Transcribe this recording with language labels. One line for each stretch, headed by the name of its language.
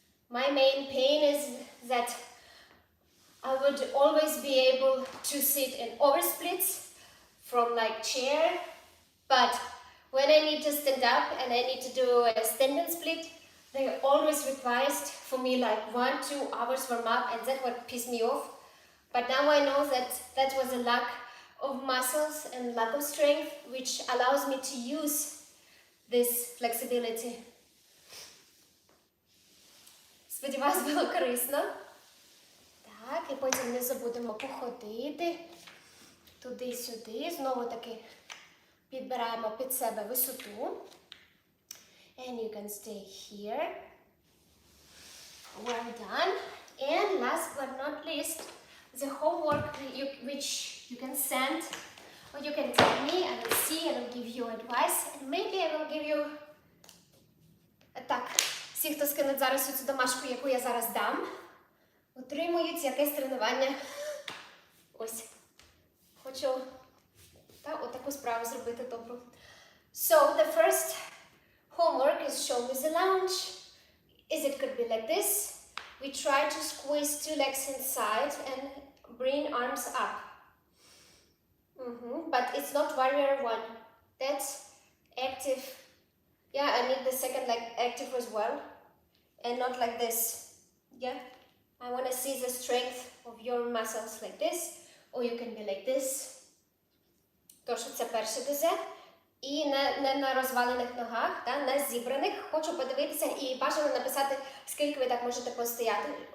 English: My main pain is that I would always be able to sit in oversplits from like chair, but when I need to stand up and I need to do a stand and split, they always requires for me like 1-2 hours warm up, and that would piss me off. But now I know that that was a lack of muscles and lack of strength, which allows me to use this flexibility.
Ukrainian: Сподіваюсь, було корисно. Так, і потім не забудемо походити туди-сюди. Знову таки підбираємо під себе висоту.
English: And you can stay here. Well done. And last but not least, the homework which you can send or you can tell me. I will see, I will give you advice, and maybe I will give you
Ukrainian: так. Всі, хто скинуть зараз цю домашку, яку я зараз дам, отримують якесь тренування. Ось. Хочу отаку справу зробити добру.
English: So, the first homework is show me the lunge. It could be like this. We try to squeeze 2 legs inside and bring arms up. But it's not warrior 1. That's active. Yeah, I need the second leg active as well. And not like this. Yeah. I want to see the strength of your muscles like this. Or you can be like this.
Ukrainian: Тож це перше ДЗ. І не на розвалених ногах, на зібраних. Хочу подивитися і бажано написати, скільки ви так можете постояти.